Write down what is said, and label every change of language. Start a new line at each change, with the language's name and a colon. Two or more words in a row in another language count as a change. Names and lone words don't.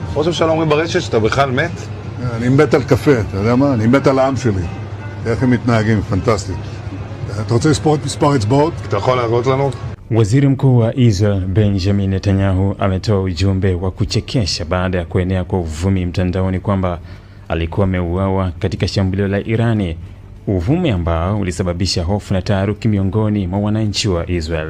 Hebrew: ראש הממשלה אומרים ברשת שאתה בכלל מת? אני מת על קפה, אתה יודע מה? אני מת על העם שלי. איך הם מתנהגים, פנטסטי. אתה רוצה לספור את מספר אצבעות? אתה יכול להראות לנו?
Swahili: Waziri Mkuu wa Israel Benjamin Netanyahu ametoa ujumbe wa kuchekesha baada ya kuenea kwa uvumi mtandaoni kwamba alikuwa ameuawa katika shambulio la Irani, uvumi ambao ulisababisha hofu na taharuki miongoni mwa wananchi wa Israel.